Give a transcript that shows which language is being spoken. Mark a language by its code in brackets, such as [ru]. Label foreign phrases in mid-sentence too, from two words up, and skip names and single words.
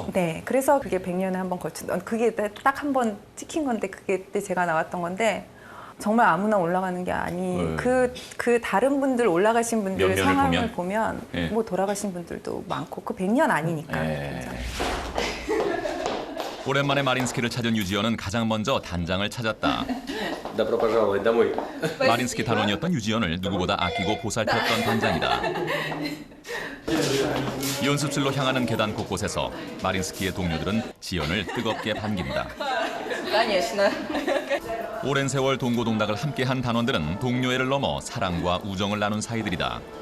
[ko] 네, 그래서 그게 100년에 한 번 걸친, 그게 딱 한 번 찍힌 건데 그게 그때 제가 나왔던 건데 정말 아무나 올라가는 게 아니. 그 다른 분들 올라가신 분들 면면을 상황을 보면 예. 뭐 돌아가신 분들도 많고 그 100년 아니니까. 예. 오랜만에 마린스키를 찾은 유지연은 가장 먼저 단장을 찾았다. [ru] Добро пожаловать домой. [ko] 마린스키 단원이었던 유지연을 누구보다 아끼고 보살폈던 단장이다. 연습실로 향하는 계단 곳곳에서 마린스키의 동료들은 지연을 뜨겁게 반긴다. [ru] Конечно. [ko] 오랜 세월 동고동락을 함께한 단원들은 동료애를 넘어 사랑과 우정을 나눈 사이들이다.